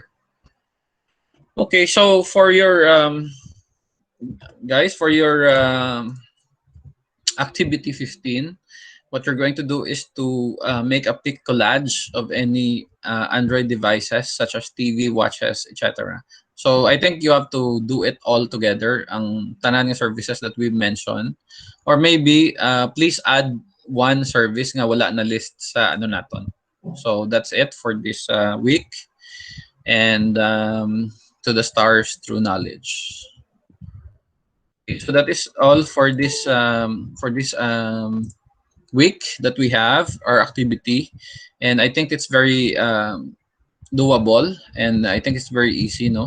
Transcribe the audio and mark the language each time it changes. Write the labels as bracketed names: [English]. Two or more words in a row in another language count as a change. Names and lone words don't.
[English] Okay, so for your guys, for your activity 15, what you're going to do is to make a pic collage of any Android devices such as TV, watches, etc. So I think you have to do it all together, [Hiligaynon] ang tanan ng [English] services that we mentioned. Or maybe please add one service [Hiligaynon] nga wala na [English] list [Hiligaynon] sa ano naton. [English] So that's it for this week. And to the stars through knowledge. Okay, so that is all for this week that we have our activity, and I think it's very doable, and I think it's very easy, no?